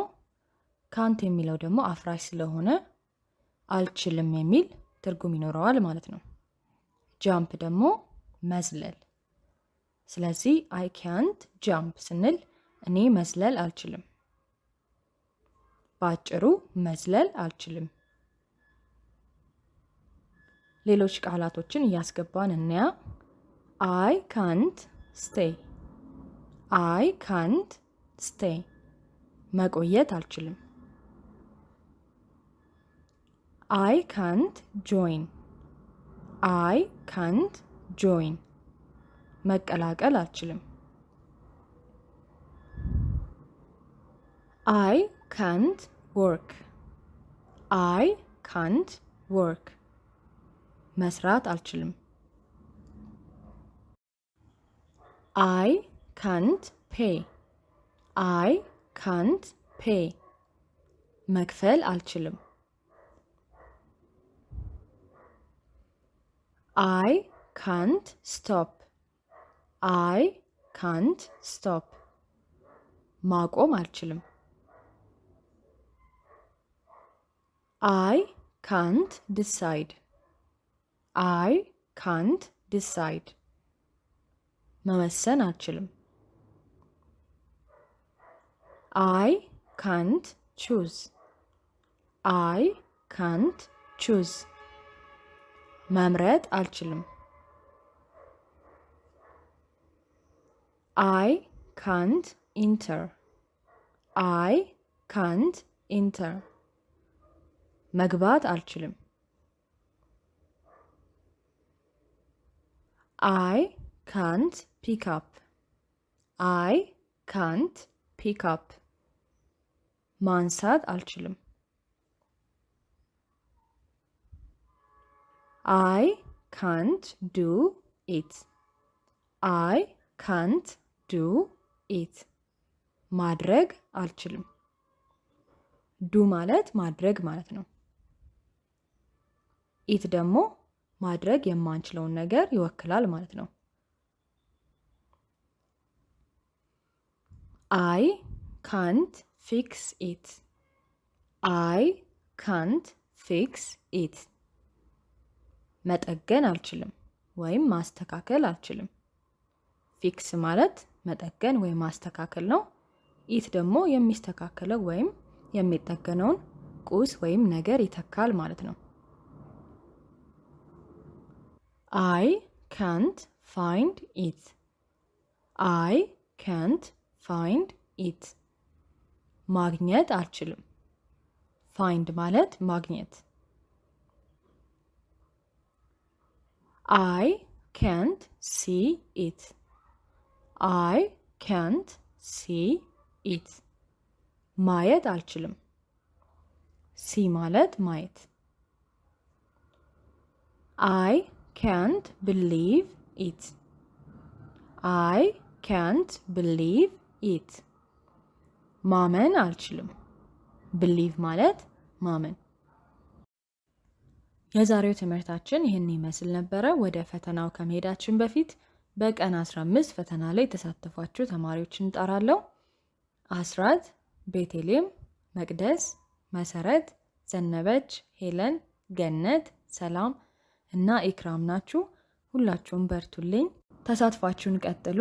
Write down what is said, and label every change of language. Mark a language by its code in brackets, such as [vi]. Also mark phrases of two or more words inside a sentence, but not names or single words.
[am] ካንት የሚለው ደግሞ አፍራሽ ስለሆነ አልችልም የሚል ትርጉም ይኖረዋል ማለት ነው። ጃምፕ ደግሞ መዝለል። ስለዚህ [en] I can't jump [am] ስንል እኔ መዝለል አልችልም። በአጭሩ መዝለል አልችልም። ሌሎች ቃላቶችን እያስገባን እንያ። [en] I can't stay. I can't stay. [am] መቆየት አልችልም። [en] I can't join. I can't join. [am] መቀላቀል አልችልም። [en] I can't work. I can't work. [am] መስራት አልችልም። [en] I can't pay. I can't pay. [am] መክፈል አልችልም። [en] I can't stop. I can't stop. [am] ማቆም አልችልም። [en] I can't decide. I can't decide. [am] መወሰን አልችልም። [en] I can't choose. I can't choose. [am] መምረጥ አልችልም። [en] I can't enter. I can't enter. [am] መግባት አልችልም። [en] I can't pick up. I can't pick up. [am] ማንሳት አልችልም። [en] I can't do it. I can't do it. [am] ማድረግ አልችልም። ዱ ማለት ማድረግ ማለት ነው። ኢት ደግሞ ማድረግ የማንችለውን ነገር ይወክላል ማለት ነው። [en] I can't fix it. I can't fix it. [am] መጠገን አልችልም ወይም ማስተካከል አልችልም። ፊክስ ማለት መጠገን ወይም ማስተካከል ነው። ኢት ደግሞ የሚስተካከለው ወይም የሚጠገነውን ቁስ ወይም ነገር ይተካል ማለት ነው። [en] I can't find it. I can't find it. [am] ማግኘት አልችልም። find ማለት ማግኘት። [en] I can't see it. I can't see it. [am] ማየት አልችልም። see ማለት ማየት። [en] I can't believe it. I can't believe it. [am] ማመን አልችልም። believe ማለት ማመን። የዛሬው ትምህርታችን ይህን ይመስል ነበረ። ወደ ፈተናው ከመሄዳችን በፊት በቀን 15 ፈተና ላይ የተሳተፏችሁ ተማሪዎችን እንጠራለሁ። አስራት፣ ቤቴሌም፣ መቅደስ፣ መሰረት፣ ዘነበች፣ ሄለን፣ ገነት፣ ሰላም፣ እና ኢክራም ናችሁ። ሁላችሁም በርቱልኝ፣ ተሳትፏችሁን ቀጥሉ።